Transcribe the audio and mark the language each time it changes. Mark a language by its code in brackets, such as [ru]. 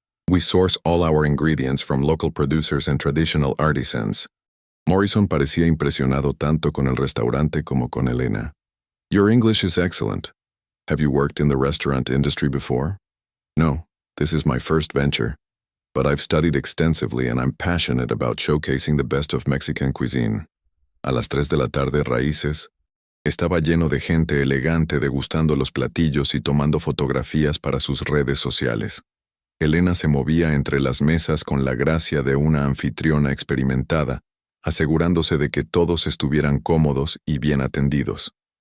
[en] We source all our ingredients from local producers and traditional artisans. [es] Morrison parecía impresionado tanto con el restaurante como con Elena. [en] Your English is excellent. Have you worked in the restaurant industry before? No, this is my first venture. But I've studied extensively and I'm passionate about showcasing the best of Mexican cuisine. [es] A las 3 de la tarde, Raíces estaba lleno de gente elegante degustando los platillos y tomando fotografías para sus redes sociales. Elena se movía entre las mesas con la gracia de una anfitriona experimentada, asegurándose de que todos estuvieran cómodos y bien atendidos.